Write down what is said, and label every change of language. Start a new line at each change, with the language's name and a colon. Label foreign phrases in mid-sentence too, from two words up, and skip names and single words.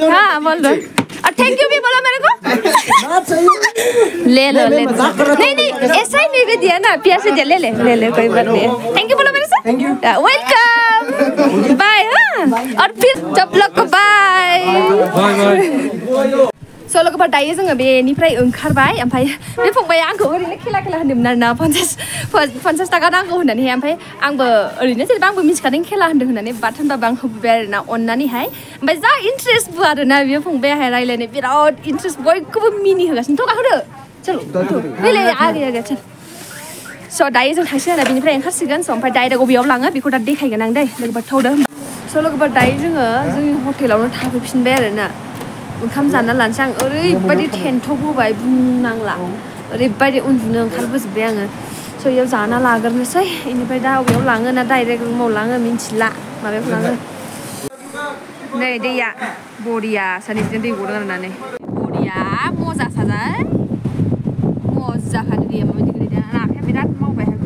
Hindi: हाँ बोल दो और
English: thank you
Hindi: भी बोलो मेरे को ले लो नहीं ऐसा ही मैं भी दिया ना प्यार से दिया ले ले कोई बात नहीं
English: thank you
Hindi: बोलो मेरे से
English: thank you welcome bye
Hindi: हाँ और फिर सब लोग को बाय
Bodo: सोलो को दायो जोङो बेनिफ्राय ओंखारबाय ओमफ्राय बे फंबाया आंखौ ओरैनो खेला होनदोंमोन आरो ना 50 थाखा नांगौ होननानैहाय ओमफ्राय आंबो ओरैनो जेनेबा आंबो मिथिखादों खेला होनदों होननानै बात होनबाबो आं होबोबाय आरो ना अननानैहाय ओमफ्राय जा इन्ट्रेस्टबो आरो ना बेयो फंबायाहाय रायलायनो बिराद इन्ट्रेस्ट बयखौबो मिनि होगासिनो थगा होदो चलो फैलाय
Hindi: आगे चल
Bodo: स दायो जों थांसै आरो बेनिफ्राय ओंखारसिगोन स ओमफ्राय डाइरेक्ट अबेयाव लाङो बेखौ दा देखायगोन आं दै लोगोफोर थौदो स लोगोफोर दायो जोङो जोंनि हटेलावनो थाफैफिनबाय आरो ना ओंखाम जाना लानोसै आं ओरैबायदि टेन्टआव होबाय बुंनांला ओरैबायदि उन्दुनो ओंखारबोजोब्बाय आङो स इयाव जाना लाग्रोनोसै बेनिफ्राय दा अबेयाव लाङो ना डाइरेक्ट रुमाव लाङो मिन्थिला माबायाव लाङो नै दैया बरिया सानैजों दै गदों आरोना नै बरिया मजा साजाय मजाखानो दैया माबायदि गोलैदों आंना आखाइया बिराद मावबाय